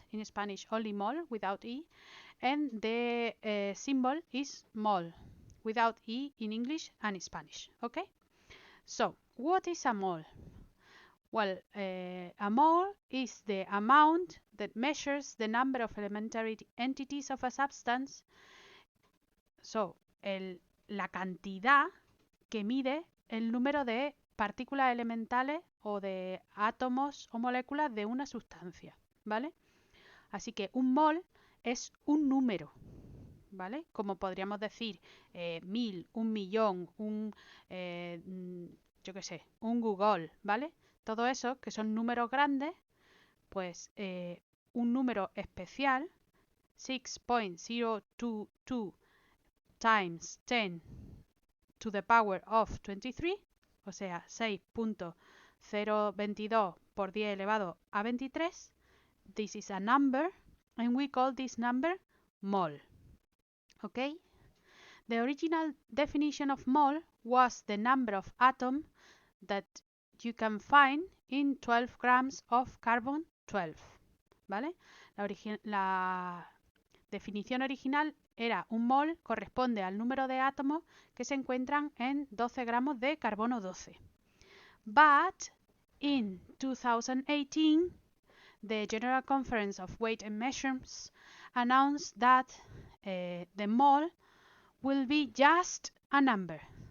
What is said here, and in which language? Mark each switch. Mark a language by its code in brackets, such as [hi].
[en] In Spanish, only mol without E. And the symbol is mol without E in English and Spanish. Okay? So, what is a mole? Well, a mole is the amount that measures the number of elementary entities of a substance. So, [es] la cantidad que mide el número de partículas elementales o de átomos o moléculas de una sustancia, ¿vale? Así que un mol es un número, ¿vale? Como podríamos decir 1000, un millón, yo qué sé, un Google, ¿vale? Todo eso, que son números grandes, pues un número especial, [en] 6.022 times 10 to the power of 23, [es] o sea, 6.022 por 10 elevado a 23. [en] This is a number, and we call this number mole. Okay? The original definition of mole was the number of atoms that you can find in 12 grams of carbon 12. [es] ¿Vale? La definición original era un mol corresponde al número de átomos que se encuentran en 12 gramos de carbono 12. [en] But in 2018, the General Conference of Weight and Measures announced that the mole will be just a number.